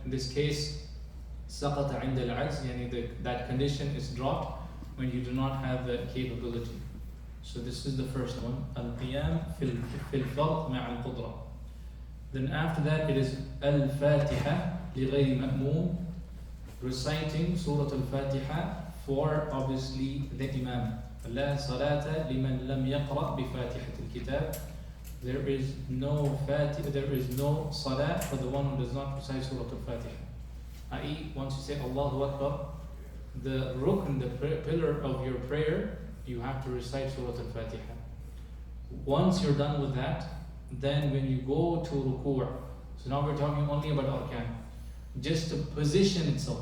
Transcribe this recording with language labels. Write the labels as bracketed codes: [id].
[en] In this case, [ar] سقط عند العجز, يعني [en] that condition is dropped when you do not have the capability. So this is the first one, [ar] القيام في الفرض مع القدرة. [en] Then after that it is [ar] الفاتحة لغير مأموم, [en] reciting Surah Al-Fatiha for obviously the Imam. [ar] لا صلاة لمن لم يقرأ بفاتحة الكتاب. [en] There is no salah for the one who does not recite Surah Al-Fatiha. i.e. once you say Allahu Akbar, the rukn, the pillar of your prayer, you have to recite Surah Al-Fatiha. Once you're done with that, then when you go to ruku', so now we're talking only about arkan, just the position itself.